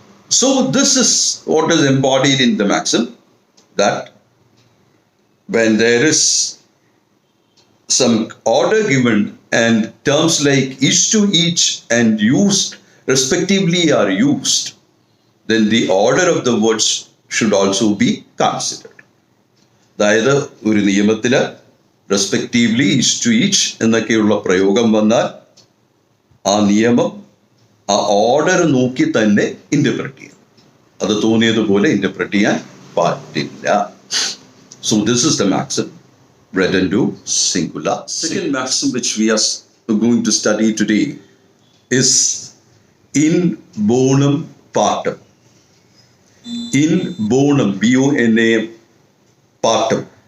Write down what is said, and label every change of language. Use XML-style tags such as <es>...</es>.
<en>So this is what is embodied in the maxim, that when there is some order given and terms like each to each and used respectively are used, then the order of the words should also be considered.</en> <ml>അതായത് ഒരു നിയമത്തില് respectively each to each എന്നൊക്കെയുള്ള പ്രയോഗം വന്നാൽ ആ നിയമം ആ order നോക്കി തന്നെ ഇന്റർപ്രറ്റ് ചെയ്യും. അത് തോന്നിയതുപോലെ ഇന്റർപ്രറ്റ് ചെയ്യാൻ പാടില്ല.</ml> <en>So this is the maxim, reddendo singula. Second maxim which we are going to study today is in bonam partem. In bonam, B-O-N-A-M, partem.</en>